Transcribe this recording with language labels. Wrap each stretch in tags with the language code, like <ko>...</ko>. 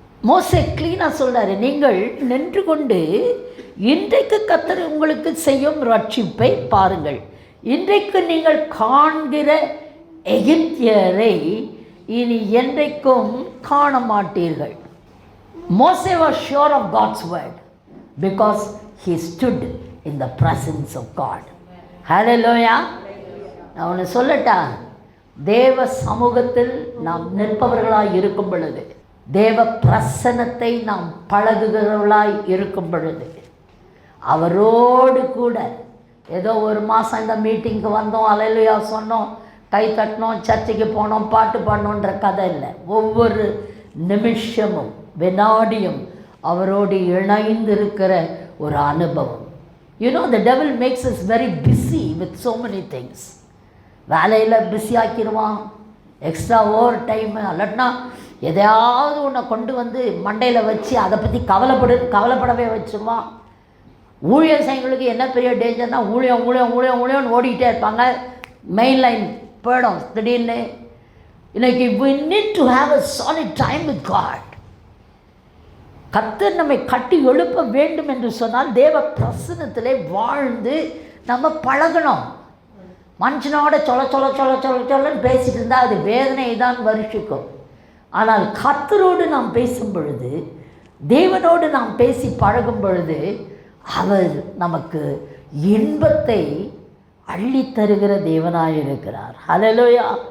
<ta>மோசே க்ளீனாக சொல்கிறாரு, நீங்கள் நின்று கொண்டு இன்றைக்கு கர்த்தர் உங்களுக்கு செய்யும் ரட்சிப்பை பாருங்கள். இன்றைக்கு நீங்கள் காண்கிற எகிப்தியரை இனி என்றைக்கும் காண மாட்டீர்கள்.</ta> <en>Moses was sure of God's word because he stood in the presence of God. Hallelujah.</en> <ta>நான் ஒன்று சொல்லட்டா, தேவ சமூகத்தில் நாம் நிற்பவர்களாய் இருக்கும் பொழுது, தேவ பிரசன்னத்தை நாம் பழகுகிறவர்களாய் இருக்கும் பொழுது, அவரோடு கூட ஏதோ ஒரு மாதம் இந்த மீட்டிங்க்கு வந்தோம், அல்லேலூயா சொன்னோம், கை தட்டினோம், சர்ச்சைக்கு போனோம், பாட்டு பாடணுன்ற கதை இல்லை. ஒவ்வொரு நிமிஷமும் வினாடியும் அவரோடு இணைந்திருக்கிற ஒரு அனுபவம்.</ta> <en>the devil makes us very busy with so many things.</en> <ta>வேலையில் பிஸி ஆக்கிடுவான், எக்ஸ்ட்ரா ஓவர் டைமு, அல்லட்னா எதையாவது ஒன்றை கொண்டு வந்து மண்டையில் வச்சு அதை பற்றி கவலைப்படவே வச்சுருவான். ஊழியர் செய்யங்களுக்கு என்ன பெரிய டேஞ்சர்னால், ஊழியம் ஊழியம் ஊழியம் ஊழியம்னு ஓடிக்கிட்டே இருப்பாங்க, மெயின் லைன் போயிடும் திடீர்னு. இன்னைக்கு</ta> <en>we need to have a solid time with God.</en> <ta>கர்த்தர் நம்மை கட்டி எழுப்ப வேண்டும் என்று சொன்னால் தேவ பிரசன்னத்திலே வாழ்ந்து நம்ம பழகணும். மனுஷனோட சொல்லன்னு பேசிட்டு இருந்தால் அது வேதனையை தான் வருஷிக்கும். ஆனால் கர்த்தரோடு நாம் பேசும் பொழுது, தேவனோடு நாம் பேசி பழகும் பொழுது, அவர் நமக்கு இன்பத்தை அள்ளி தருகிற தேவனாக இருக்கிறார். ஹல்லேலூயா.</ta>